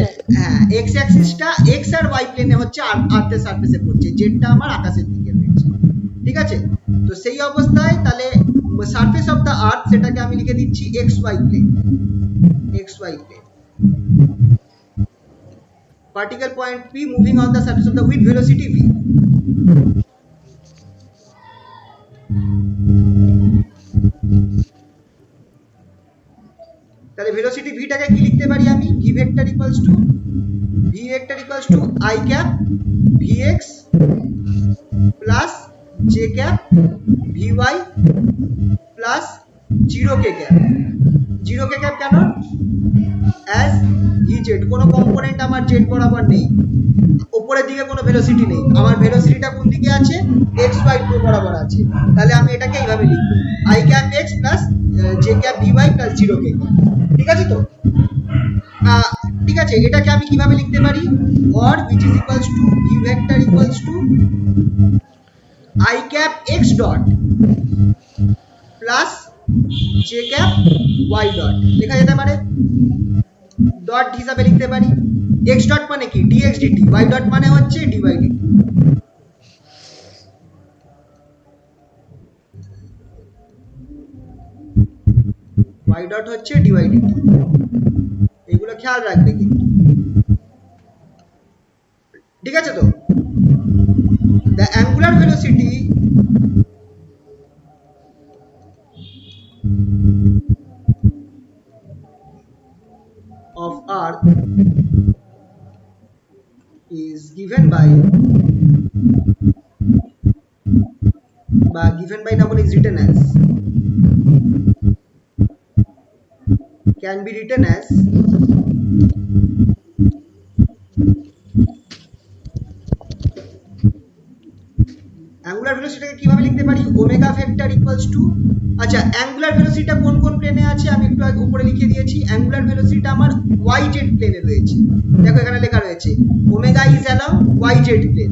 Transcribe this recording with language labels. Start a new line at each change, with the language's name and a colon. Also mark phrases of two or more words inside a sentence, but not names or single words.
Bangla: হ্যাঁ,
English: x axis
Bangla: এক্স আর ওয়াই প্লেনে হচ্ছে আর্থের সারফেসে পড়ছে, জেডটা আমার আকাশের দিকে রয়েছে, ঠিক আছে? তো সেই অবস্থায় তাহলে
English: surface of the earth
Bangla: সেটাকে আমি লিখে দিচ্ছি
English: x y plane, x y plane. Particle point P moving on the surface of the with velocity v.
Bangla: তাহলে ভেলোসিটি v টাকে কি লিখতে পারি আমি?
English: v vector equals to I cap vx plus j cap vy plus 0k cap। 0k cap কেন? as vz,
Bangla: কোনো কম্পোনেন্ট আমার z বরাবর নেই, উপরের দিকে কোনো ভেলোসিটি নেই, আমার ভেলোসিটিটা কোন দিকে আছে?
English: x y
Bangla: বরাবর আছে। তাহলে আমি এটাকে এইভাবে লিখব
English: I cap x plus j cap vy plus 0k cap।
Bangla: ঠিক আছে তো? ঠিক আছে, এটাকে আমি কিভাবে লিখতে পারি?
English: or which is equals to v vector equals to I cap x dot plus j cap y dot
Bangla: লেখা যেতে পারে, ডট হিসাবে লিখতে পারি।
English: x ডট
Bangla: মানে কি?
English: dx dt, y ডট
Bangla: মানে হচ্ছে
English: dy dt। y dot
Bangla: হচ্ছে
English: dy dt,
Bangla: এগুলো খেয়াল রাখবে কিন্তু, ঠিক আছে তো?
English: the angular velocity of earth is given by
Bangla: না বলে
English: is written as, can be written as angular velocity
Bangla: কিভাবে লিখতে পারি?
English: omega vector equals to,
Bangla: আচ্ছা
English: angular velocity
Bangla: কোন কোন প্লেনে আছে আমি একটু আগে উপরে লিখে দিয়েছি।
English: angular velocity
Bangla: আমার
English: y z plane
Bangla: রয়েছে, দেখো এখানে লেখা রয়েছে
English: omega is along y z plane.